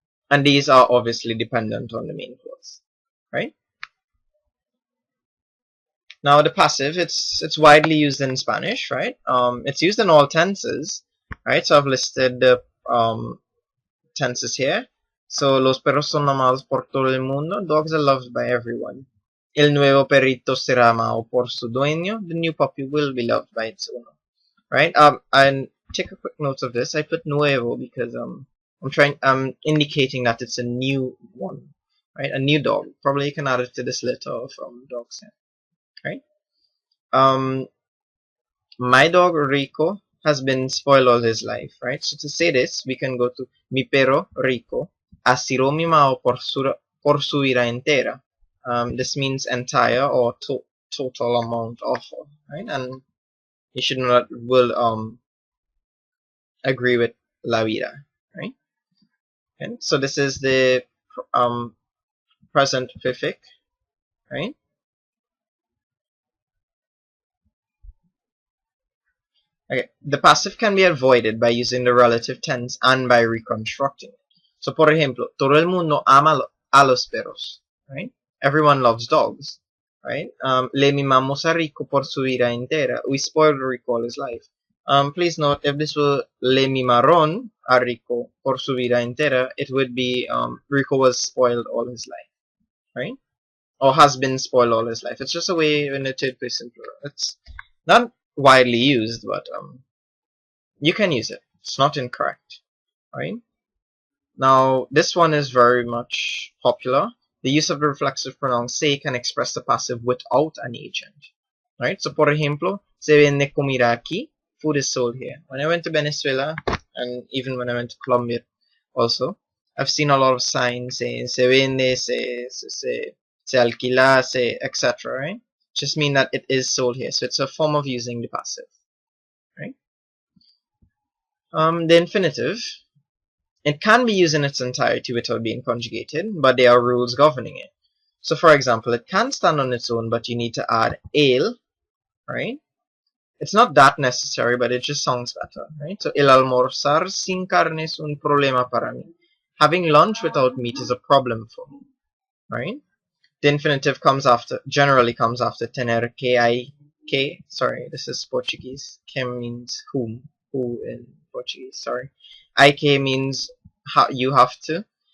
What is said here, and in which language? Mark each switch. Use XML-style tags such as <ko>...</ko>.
<en>And these are obviously dependent on the main clause, right? Now the passive, it's widely used in Spanish, right? It's used in all tenses, right? So I've listed the tenses here. So</en> <es>los perros son amados por todo el mundo.</es> <en>Dogs are loved by everyone.</en> <es>El nuevo perrito será amado por su dueño.</es> <en>The new puppy will be loved by its owner, right? And take a quick note of this. I put nuevo because I'm indicating that it's a new one, right? A new dog. Probably you can add it to this litter from dogs here, right? My dog Rico has been spoiled all his life, right? So to say this, we can go to</en> <es>mi perro Rico ha sido mimado por su vida entera.</es> <en>This means entire or total amount of, right? And you should not will agree with la vida, right? Okay, so this is the present perfect, right? Okay, the passive can be avoided by using the relative tense and by reconstructing it. So,</en> <es>por ejemplo, todo el mundo ama a los perros,</es> <en>right? Everyone loves dogs, right?</en> <es>Le mimamos a Rico por su vida entera.</es> <en>We spoiled Rico all his life. Please note, if this were</en> <es>le mimaron a Rico por su vida entera,</es> <en>it would be Rico was spoiled all his life, right? Or has been spoiled all his life. It's just a way in the third person plural. It's not widely used, but you can use it. It's not incorrect, right? Now, this one is very much popular. The use of the reflexive pronoun se can express the passive without an agent, right? So,</en> <es>por ejemplo, se vende comida aquí.</es> <en>Food is sold here. When I went to Venezuela, and even when I went to Colombia also, I've seen a lot of signs saying se vende, se alquila, etc., right? Just mean that it is sold here. So it's a form of using the passive, right? The infinitive, it can be used in its entirety without being conjugated, but there are rules governing it. So for example, it can stand on its own, but you need to add el, right? It's not that necessary, but it just sounds better, right? So</en> <es>el almorzar sin carne es un problema para mí.</es> <en>Having lunch without meat is a problem for me, right? The infinitive generally comes after tener que. Sorry, this is Portuguese. Que means whom, who in Portuguese. Sorry, hay que means you have to.</en>